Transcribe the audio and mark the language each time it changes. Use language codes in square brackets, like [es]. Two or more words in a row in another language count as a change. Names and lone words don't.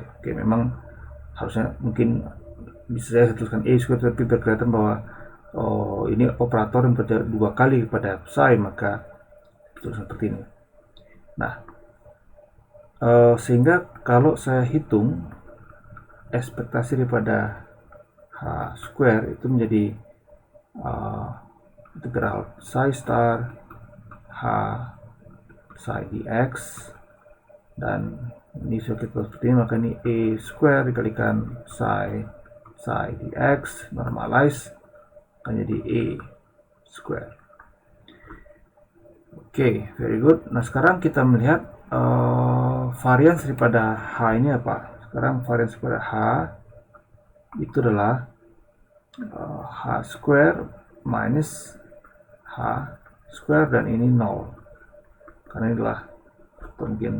[id] Oke, memang harusnya mungkin bisa saya tuliskan [en] E square, [id] tapi berkelihatan bahwa ini operator yang bekerja 2 kali kepada psi, maka tulis seperti ini. Nah, sehingga kalau saya hitung ekspektasi daripada [en] H square [id] itu menjadi integral psi star H psi dx, dan ini sudah kita seperti ini, maka ini [en] E square [id] dikalikan psi dx normalize akan jadi [en] E square. [id] Oke, [en] very good. [id] Nah, sekarang kita melihat varians daripada H ini apa. Sekarang varians daripada H itu adalah [en] H square minus H square, [id] dan ini 0 karena ini adalah tanggen.